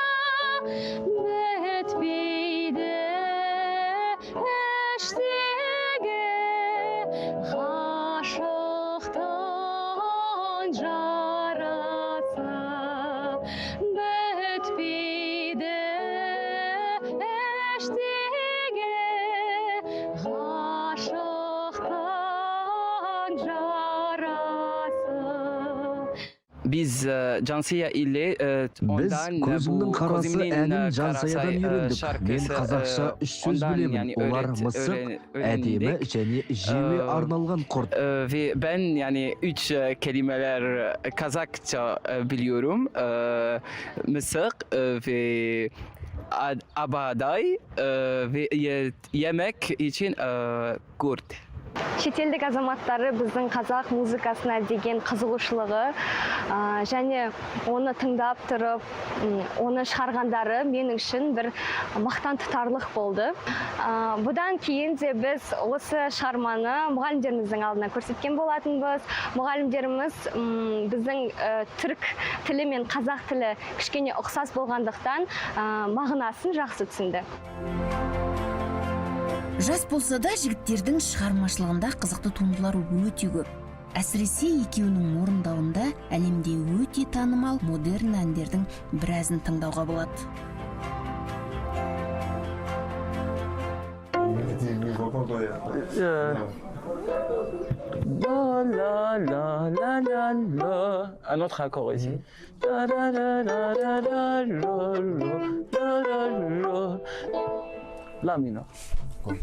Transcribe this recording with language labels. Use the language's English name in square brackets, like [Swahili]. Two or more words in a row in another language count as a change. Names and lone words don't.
[Kazakh] бітпейді іштегі ғашықтың жарасы, бітпейді іштегі ғашықтың жарасы. [Turkish] Biz Cansiya ile [Kazakh] Біз көзімнің қарасы әнін Жансаядан үйрендік. Мен қазақша үш сөз білемін. Олар мысық, әдемі және жеуе арналған құрт. [Turkish] Ve ben yani 3 kelimeler Kazakça biliyorum. Mısık ve abaday ve yemek için kurt. [Kazakh] Шетелдік азаматтары біздің қазақ музыкасына деген қызығушылығы және оны тыңдап тұрып, оны шығарғандары менің үшін бір мақтан тұтарлық болды. Бұдан кейін де біз осы шығарманы мұғалімдеріміздің алдына көрсеткен болатынбыз. Мұғалімдеріміз біздің түрік тілі мен қазақ тілі кішкене ұқсас болғандықтан мағынасын жақсы түсінді. Жас болса да жігіттердің шығармашылығында қызықты туындылар өте көп. Әсіресе екеуінің орындауында әлемде өте танымал модерн әндердің біразын тыңдауға болады. [French] Un autre accord ici. La mineur.